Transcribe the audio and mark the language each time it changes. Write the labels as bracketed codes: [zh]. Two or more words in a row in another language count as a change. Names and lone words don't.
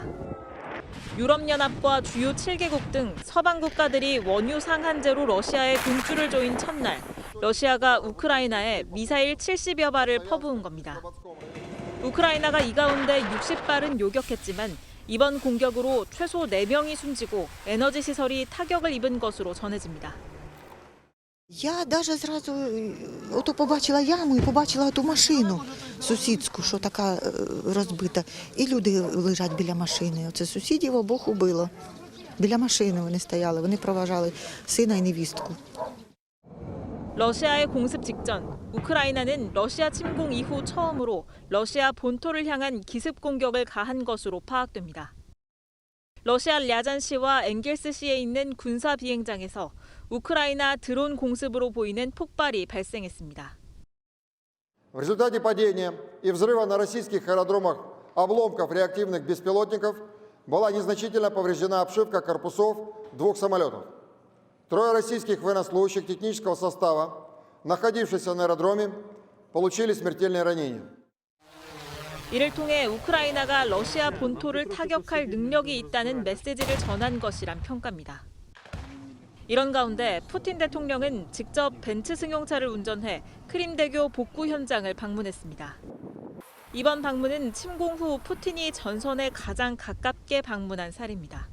[ko] 유럽연합과 주요 7개국 등 서방 국가들이 원유 상한제로 러시아에 돈줄을 조인 첫날, 러시아가 우크라이나에 미사일 70여 발을 퍼부은 겁니다. 우크라이나가 이 가운데 60발은 요격했지만 이번 공격으로 최소 4명이 숨지고 에너지 시설이 타격을 입은 것으로 전해집니다. [uk] Я даже зразу ото побачила яму і побачила ту машину сусідську, що така розбита. І люди лежать біля машини. Оце сусідів обох убило. Біля машини вони стояли, вони проважали сина і невістку. [ko] 러시아의 공습 직전, 우크라이나는 러시아 침공 이후 처음으로 러시아 본토를 향한 기습 공격을 가한 것으로 파악됩니다. 러시아 랴잔시와 엥겔스시에 있는 군사 비행장에서 우크라이나 드론 공습으로 보이는 폭발이 발생했습니다. [ru] В результате падения и взрыва на российских аэродромах обломков реактивных беспилотников была незначительно повреждена обшивка корпусов 2 самолетов. 3 российских военнослужащих технического состава, находившихся на аэродроме, получили смертельные ранения. [ko] 이를 통해 우크라이나가 러시아 본토를 타격할 능력이 있다는 메시지를 전한 것이란 평가입니다. 이런 가운데 푸틴 대통령은 직접 벤츠 승용차를 운전해 크림대교 복구 현장을 방문했습니다. 이번 방문은 침공 후 푸틴이 전선에 가장 가깝게 방문한 사례입니다.